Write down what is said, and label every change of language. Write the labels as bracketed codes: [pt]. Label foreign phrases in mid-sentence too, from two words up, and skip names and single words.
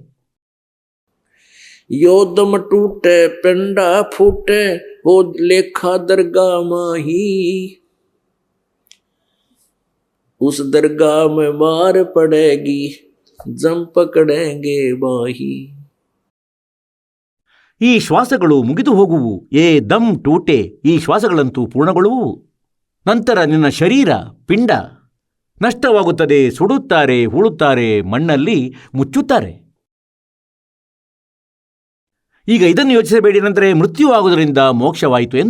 [hi] यो दम टूटे पिंडा फूटे वो लेखा दरगाह माही, उस दरगाह में मार पड़ेगी जम पकड़ेंगे माही। [kn] ಈ ಶ್ವಾಸಗಳು ಮುಗಿದು ಹೋಗುವು, [hi] ये दम टूटे, [kn] ಈ ಶ್ವಾಸಗಳಂತೂ ಪೂರ್ಣಗೊಳ್ಳುವು. ನಂತರ ನಿನ್ನ ಶರೀರ ಪಿಂಡ ನಷ್ಟವಾಗುತ್ತದೆ, ಸುಡುತ್ತಾರೆ, ಹೂಳುತ್ತಾರೆ, ಮಣ್ಣಲ್ಲಿ ಮುಚ್ಚುತ್ತಾರೆ. ಈಗ ಇದನ್ನು ಯೋಚಿಸಬೇಡಿ, ನಂತರ ಮೃತ್ಯು ಆಗುವುದರಿಂದ ಮೋಕ್ಷವಾಯಿತು ಎಂದು.